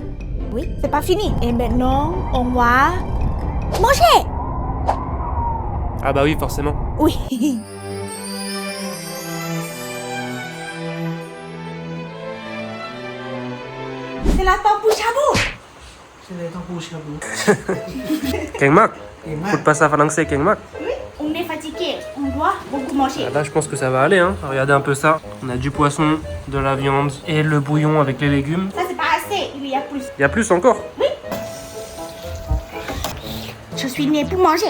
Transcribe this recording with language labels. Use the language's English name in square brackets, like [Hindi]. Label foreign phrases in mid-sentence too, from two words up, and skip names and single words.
[French] Oui, c'est pas fini. Et maintenant, on va manger. Ah bah oui, forcément. Oui. C'est la tambour chabou. [Thai] ใช่เลยต้องพูดชาบู เก่งมาก. เก่งมาก [French] Faut pas ça français, [Thai] เก่งมาก. [French] On est fatigué. On doit beaucoup manger. Là, je pense que ça va aller, hein. Regardez un peu ça. On a du poisson, de la viande et le bouillon avec les légumes. Ça, c'est pas assez. Il y a plus. Il y a plus encore. Je suis née pour manger.